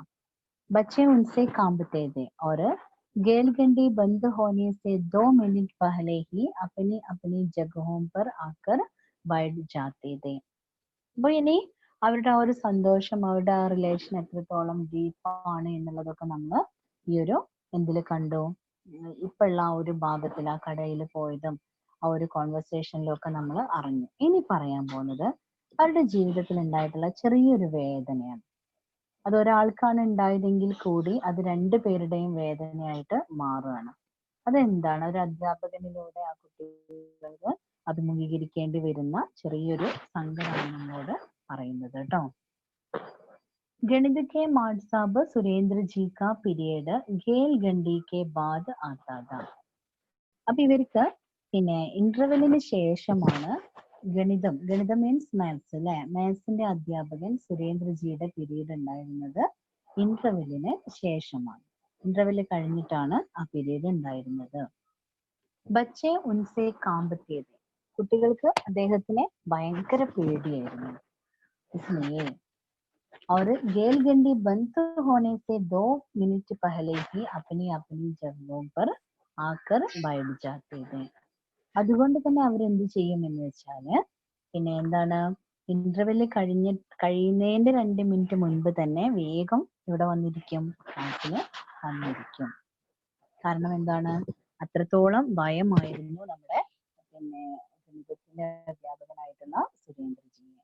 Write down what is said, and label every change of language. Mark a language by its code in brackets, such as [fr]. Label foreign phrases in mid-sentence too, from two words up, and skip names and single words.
[hi] बच्चे उनसे कांपते थे और गेलगंडी बंद होने से 2 मिनट पहले ही अपनी अपनी जगहों पर आकर बैठ जाते थे. [ml] അപ്പൊ ഇനി അവരുടെ ആ ഒരു സന്തോഷം, അവരുടെ ആ റിലേഷൻ എത്രത്തോളം ഡീപ്പാണ് എന്നുള്ളതൊക്കെ നമ്മൾ ഈ ഒരു എന്തിൽ കണ്ടു, ഇപ്പോഴുള്ള ആ ഒരു ഭാഗത്തിൽ ആ കടയിൽ പോയതും ആ ഒരു കോൺവെർസേഷനിലും ഒക്കെ നമ്മൾ അറിഞ്ഞു. ഇനി പറയാൻ പോകുന്നത് അവരുടെ ജീവിതത്തിൽ ഉണ്ടായിട്ടുള്ള ചെറിയൊരു വേദനയാണ്. അത് ഒരാൾക്കാണ് ഉണ്ടായതെങ്കിൽ കൂടി അത് 2 പേരുടെയും വേദനയായിട്ട് മാറുകയാണ്. അതെന്താണ്? ഒരു അധ്യാപകനിലൂടെ ആ കുട്ടികൾക്ക് അഭിമുഖീകരിക്കേണ്ടി വരുന്ന ചെറിയൊരു സങ്കടമാണ് നമ്മളോട് പറയുന്നത് കേട്ടോ. [hi] गणित के मार्ट साहब सुरेंद्र जी का पीरियड गेलगंडी के बाद आता था. [ml] അപ്പൊ ഇവർക്ക് പിന്നെ ഇന്റർവെല്ലിന് ശേഷമാണ് ഗണിതം [en] means maths [ml] അല്ലെ, മാത്സിന്റെ അധ്യാപകൻ സുരേന്ദ്രജിയുടെ പീരീഡ് ഉണ്ടായിരുന്നത് ഇന്റർവെല്ലിന് ശേഷമാണ്. ഇന്റർവെല്ല് കഴിഞ്ഞിട്ടാണ് ആ പീരീഡ് ഉണ്ടായിരുന്നത്. [hi] बच्चे उनसे कांपते थे. [ml] കുട്ടികൾക്ക് അദ്ദേഹത്തിനെ ഭയങ്കര പേടിയായിരുന്നു. [hi] इसलिए और गेलगंडी बंद होने से 2 मिनट पहले ही अपनी अपनी जगहों पर आकर बैठ जाते थे. [ml] അതുകൊണ്ട് തന്നെ അവരെന്ത് ചെയ്യും എന്ന് വെച്ചാല് പിന്നെ എന്താണ്, ഇന്റർവെല്ല് കഴിയുന്നതിന്റെ 2 മിനിറ്റ് മുൻപ് തന്നെ വേഗം ഇവിടെ വന്നിരിക്കും, ക്ലാസ്സില് വന്നിരിക്കും. കാരണം എന്താണ്, അത്രത്തോളം ഭയമായിരുന്നു നമ്മുടെ പിന്നെ ഗണിതത്തിന്റെ അധ്യാപകനായിട്ടുള്ള സുരേന്ദ്രജിയെ.